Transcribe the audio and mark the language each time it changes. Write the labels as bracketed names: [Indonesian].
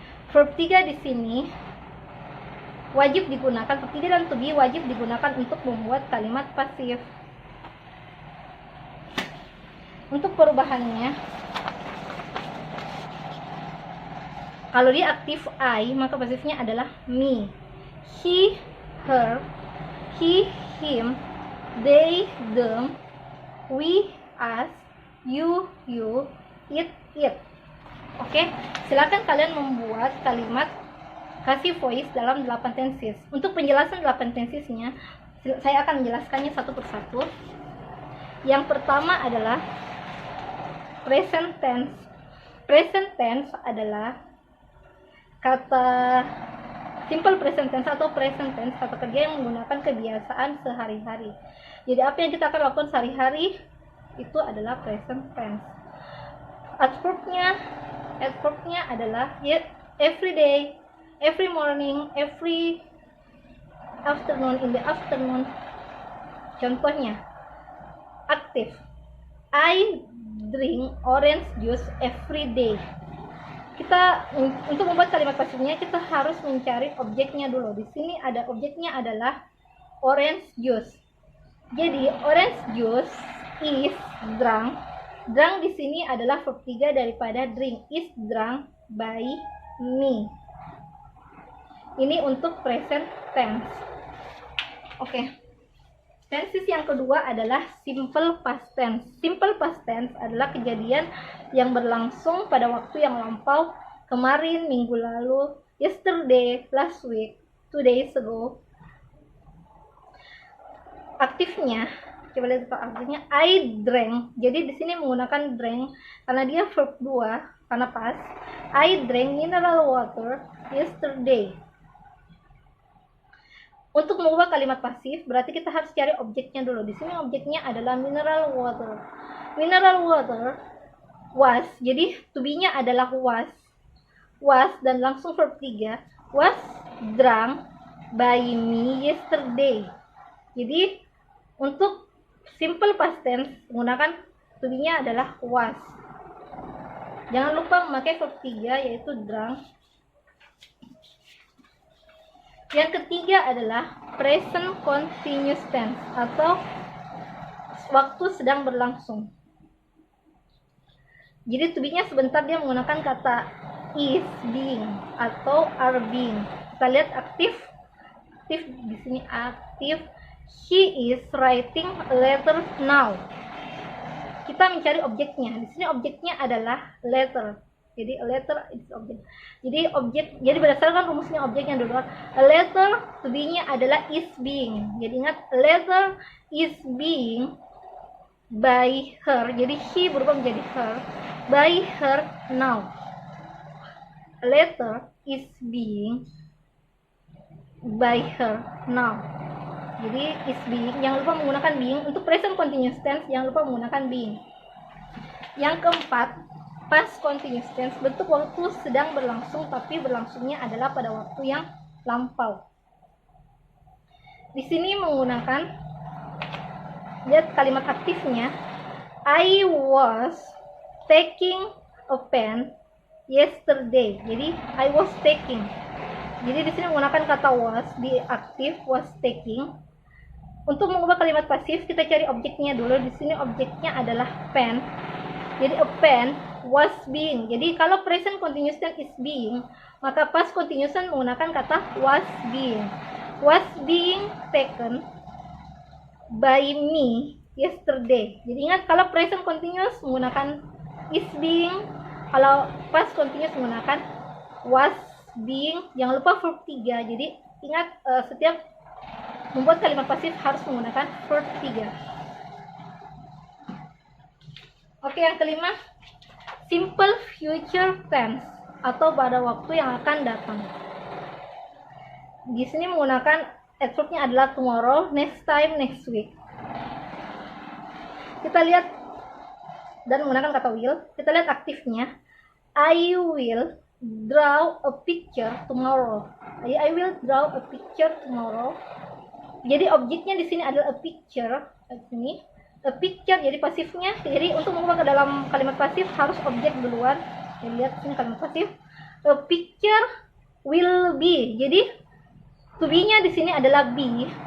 [Indonesian] Verb 3 di sini wajib digunakan, verb 3 dan to be wajib digunakan untuk membuat kalimat pasif. Untuk perubahannya, kalau dia aktif I, maka pasifnya adalah me. [English] He, her, he, him, they, them, we, us, you, it, it. [Indonesian] Oke, silakan kalian membuat kalimat passive voice dalam 8 tenses. Untuk penjelasan 8 tensesnya, saya akan menjelaskannya satu persatu. Yang pertama adalah present tense. Present tense adalah kata simple present tense atau present tense, kata kerja yang menggunakan kebiasaan sehari-hari. Jadi apa yang kita akan lakukan sehari-hari itu adalah present tense. Adverbnya adalah [English] every day, every morning, every afternoon, in the afternoon. [Indonesian] Contohnya aktif, [English] I drink orange juice every day. [Indonesian] Kita untuk membuat kalimat pasifnya kita harus mencari objeknya dulu. Di sini ada objeknya adalah orange juice. [English] Jadi orange juice is drunk. Drunk [Indonesian] di sini adalah verb 3 daripada [English] drink, is drunk by me. [Indonesian] Ini untuk present tense. Oke. Tenses yang kedua adalah simple past tense. Simple past tense adalah kejadian yang berlangsung pada waktu yang lampau, kemarin, minggu lalu, [English] yesterday, last week, 2 days ago. [Indonesian] Aktifnya, coba lihat aktifnya, [English] I drank. [Indonesian] Jadi di sini menggunakan drank karena dia verb 2, karena past. [English] I drank mineral water yesterday. [Indonesian] Untuk mengubah kalimat pasif, berarti kita harus cari objeknya dulu. Di sini objeknya adalah mineral water. [English] Mineral water was, [Indonesian] jadi to be-nya adalah was. Was dan langsung verb 3. [English] Was drunk by me yesterday. [Indonesian] Jadi untuk simple past tense menggunakan to be-nya adalah was. Jangan lupa memakai verb 3 yaitu drunk. Yang ketiga adalah present continuous tense atau waktu sedang berlangsung. Jadi to be-nya sebentar dia menggunakan kata is being atau are being. Kita lihat aktif di sini aktif. [English] He is writing a letter now. [Indonesian] Kita mencari objeknya. Di sini objeknya adalah letter. Jadi [English] a letter is object. [Indonesian] Jadi berdasarkan rumusnya objeknya dulu. A letter to be-nya adalah is being. Jadi ingat, [English] a letter is being by her. [Indonesian] Jadi he berubah menjadi her. [English] By her now. A letter is being by her now. [Indonesian] Jadi is being, jangan lupa menggunakan being. Untuk present continuous tense jangan lupa menggunakan being. Yang keempat, past continuous tense, bentuk waktu sedang berlangsung tapi berlangsungnya adalah pada waktu yang lampau. Di sini menggunakan, lihat kalimat aktifnya, [English] I was taking a pen yesterday. [Indonesian] Jadi I was taking. Jadi di sini menggunakan kata was di aktif, was taking. Untuk mengubah kalimat pasif kita cari objeknya dulu. Di sini objeknya adalah pen. [English] Jadi a pen was being. [Indonesian] Jadi kalau present continuous tense is being, maka past continuous tense menggunakan kata was being. [English] Was being taken by me yesterday. [Indonesian] Jadi ingat, kalau [English] present continuous [Indonesian] menggunakan [English] is being, [Indonesian] Kalau past continuous menggunakan was, being, jangan lupa verb 3. Jadi ingat setiap membuat kalimat pasif harus menggunakan verb 3. Oke, yang kelima, simple future tense atau pada waktu yang akan datang. Di sini menggunakan adverbnya adalah tomorrow, next time, next week. Kita lihat dan menggunakan kata will. Kita lihat aktifnya. [English] I will draw a picture tomorrow. I will draw a picture tomorrow. [Indonesian] Jadi objeknya di sini adalah a picture. Di sini a picture, jadi pasifnya. Jadi untuk mengubah ke dalam kalimat pasif harus objek duluan. Jadi lihat sini kalimat pasif. [English] A picture will be. [Indonesian] Jadi to be-nya di sini adalah be.